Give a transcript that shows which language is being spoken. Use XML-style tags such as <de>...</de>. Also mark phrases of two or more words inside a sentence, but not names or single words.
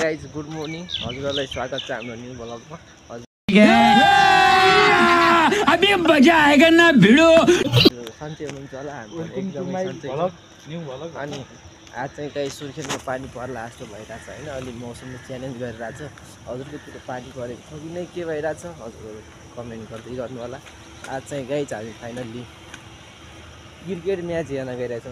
<en>guys good morning</en> <ne>हजुरहरूलाई स्वागत छ हाम्रो</ne> <en>new blogमा।</en> <hi>अभी मजा आएगा ना भिडो।</hi> <ne>सन्चै हुनुहुन्छ होला हाम्रो एकदमै सन्चै अनि आज चाहिँ कहीँ सुर्खेतमा पानी पर्ला जस्तो भइरहेछ होइन। अलि मौसमले च्यालेन्ज गरिरहेछ। हजुरकोतिर पानी परेको छ कि नै के भइरहेछ हजुरहरू कमेन्ट गर्दै गर्नु होला। आज चाहिँ गाइज हामी</ne> <en>finally cricket match</en> <ne>हेर्न गइरहेछौँ।</ne>